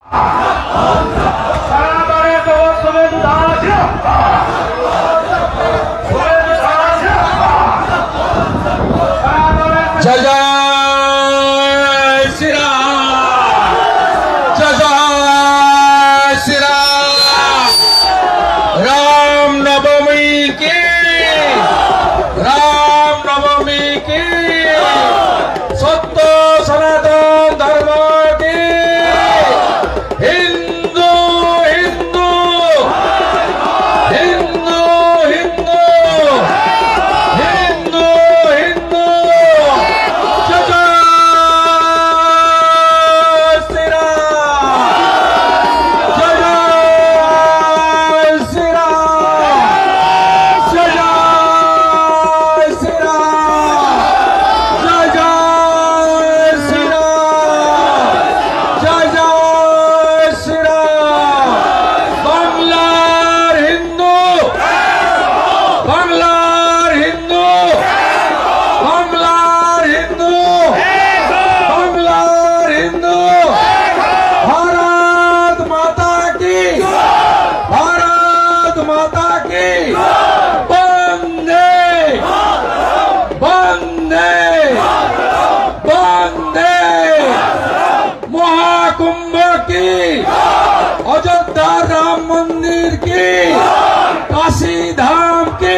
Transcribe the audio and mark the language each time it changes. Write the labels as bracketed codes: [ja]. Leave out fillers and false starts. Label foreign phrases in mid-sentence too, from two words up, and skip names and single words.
[hi] जय जय श्री राम, जय जय श्री राम। राम नवमी की, राम नवमी की, सत्य सनातन धर्म की, हिंदू हिंदू हिंदू हिंदू हिंदू हिंदू। जय जय श्री राम, जय जय श्री राम, जय जय श्री राम, जय जय श्री राम, जय जय श्री राम। [bn] বাংলার হিন্দু, বাংলার হিন্দু, বাংলার হিন্দু, বাংলার হিন্দু। [hi] भारत माता की, भारत माता की। वंदे वंदे वंदे। महाकुंभ की, अयोध्या राम मंदिर की, काशी धाम की,